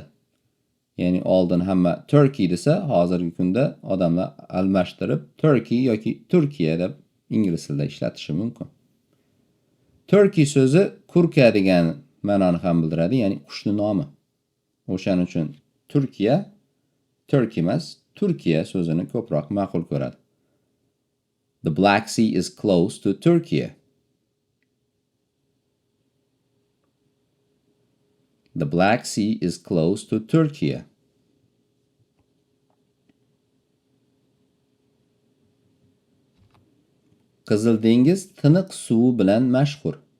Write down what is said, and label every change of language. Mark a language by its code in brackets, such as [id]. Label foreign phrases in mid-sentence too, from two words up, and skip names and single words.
[uz] Ya'ni oldin hamma Turkey desa, hozirgi kunda odamlar almashtirib Turkey yoki Turkiya deb ingliz tilida ishlatishi mumkin. Turkey so'zi kurka degan ma'noni ham bildiradi, ya'ni qushning nomi. O'shaning uchun Turkiya Turkey emas, Turkiya so'zini ko'proq ma'qul ko'radi. [en] The Black Sea is close to Turkey. The Black Sea is close to Turkey. [uz] Qizil dengiz tiniq suvi bilan mashhur.